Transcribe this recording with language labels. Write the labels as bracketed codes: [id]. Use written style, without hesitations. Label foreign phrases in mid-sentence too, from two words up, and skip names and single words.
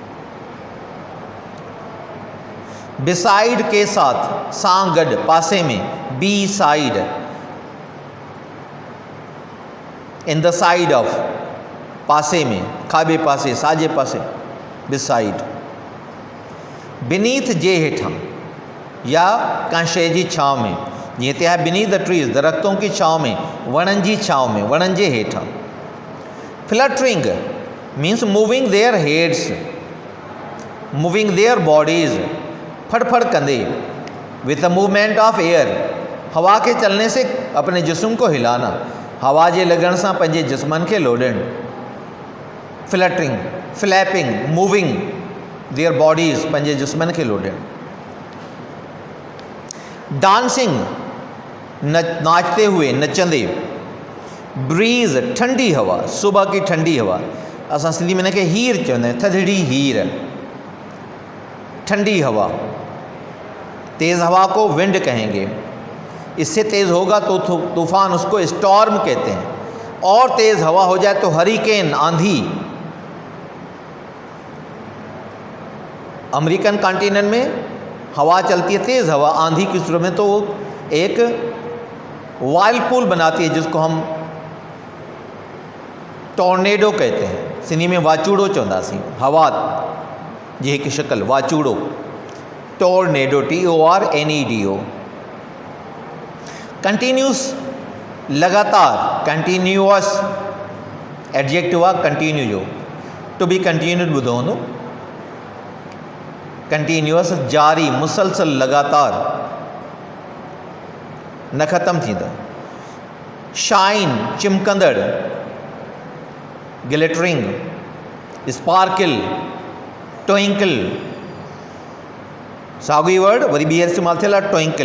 [sd] बिसाइड [hi] के साथ, [sd] सांगड, पासे में, बी साइड, [en] in the side of, [sd] पासे में, खाबे पासे, साजे पासे, बिसाइड। बिनीथ, जे हेठा या कंशे छाँव में, जीअं ते आहे [en] beneath the trees, [hi] दरख्तों की छाँव में, [sd] वणन जी छाँव में, वणन जे हेठा। [en] fluttering means moving their heads, moving their bodies, [sd] फड़फड़ कंदे, [en] with the movement of air, [hi] हवा के चलने से अपने जिस्म को हिलाना, [sd] हवा जे लगन सां पंहिंजे जिस्मनि खे लोॾण। [en] fluttering, flapping, moving their bodies, [sd] पंहिंजे जिस्मनि खे लोॾण। डांसिंग, [hi] नाचते हुए, [sd] नचंदे। [hi] ब्रीज़, ठंडी हवा, सुबह की ठंडी हवा, [sd] असां सिंधी में इनखे हीर चवंदा आहियूं, थधिड़ी हीर, [hi] ठंडी हवा। तेज़ हवा को विंड कहेंगे, इससे तेज़ होगा तो तूफ़ान, उसको स्टॉर्म कहते हैं। और तेज़ हवा हो जाए तो हरिकेन, आंधी। [en] American continent [hi] में हवा चलती है, तेज़ हवा, आंधी की सूरत में, तो एक वाइल्डपूल बनाती है, जिसको हम टॉर्नेडो कहते हैं, [sd] सिंधी में वाचूड़ो चवंदासीं। हवा जी हिकु शिकल, वाचूड़ो, टोर्नेडो, TORNEDO। कंटिन्यूस, लगातार, [en] continuous adjective [sd] आहे कंटिन्यू जो, [en] to be continued [sd] ॿुधो हूंदो। कंटिन्यूअस जारी, मुसलसल, लगातार, न ख़त्म थींदड़। शाइन चिमकंदड़, [en] glittering, sparkle, twinkle, [sd] साॻियो ई वर्ड वरी ॿीहर इस्तेमालु थियल आहे ट्विंकल।